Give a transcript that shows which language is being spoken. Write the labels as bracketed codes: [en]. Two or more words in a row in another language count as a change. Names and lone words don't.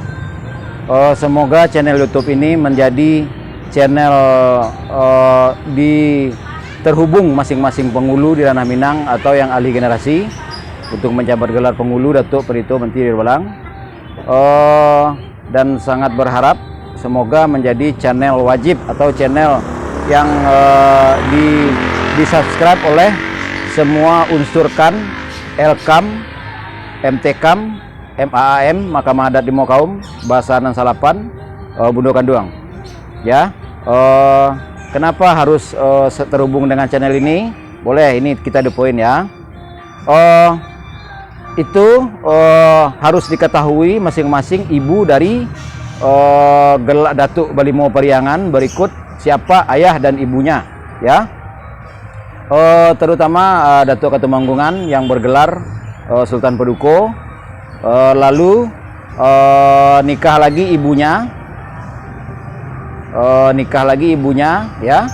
[id] Semoga channel YouTube ini menjadi channel terhubung masing-masing penghulu di Ranah Minang atau yang ahli generasi untuk menjabat gelar penghulu Datuk Perito Menteri Walang. Dan sangat berharap semoga menjadi channel wajib atau channel yang di-subscribe oleh semua unsur KAN, LKAM, MTKAM, MAAM, Mahkamah Adat Limau Kaum, Basahan Salapan, Bundo Kanduang. Ya, kenapa harus terhubung dengan channel ini? Boleh, ini kita [en] the point [id] ya. Itu harus diketahui masing-masing ibu dari gelak Datuk Balimau Periangan berikut siapa ayah dan ibunya, ya. Terutama Datuk Ketumanggungan yang bergelar Sultan Peduko, lalu nikah lagi ibunya, ya.